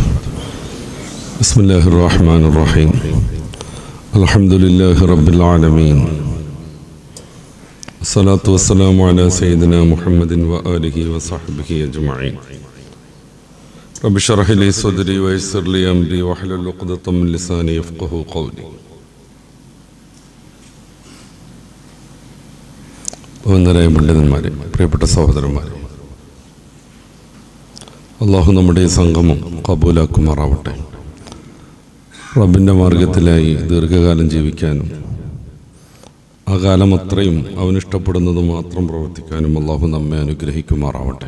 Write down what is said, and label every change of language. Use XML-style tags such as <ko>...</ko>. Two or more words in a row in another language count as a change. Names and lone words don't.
<ar>بسم الله الرحمن الرحيم. الحمد لله رب العالمين. الصلاة والسلام على سيدنا محمد وآله وصحبه أجمعين. رب اشرح لي صدري ويسر لي أمري واحلل عقدة من لساني يفقهوا قولي.</ar> <ml>വന്ദനായ പണ്ഡിതന്മാരെ, പ്രിയപ്പെട്ട സഹോദരന്മാരെ, അള്ളാഹു നമ്മുടെ ഈ സംഗമം കബൂലാക്കുമാറാവട്ടെ. റബ്ബിൻ്റെ മാർഗത്തിലായി ദീർഘകാലം ജീവിക്കാനും ആ കാലം അത്രയും അവനിഷ്ടപ്പെടുന്നത് മാത്രം പ്രവർത്തിക്കാനും അള്ളാഹു നമ്മെ അനുഗ്രഹിക്കുമാറാവട്ടെ.</ml>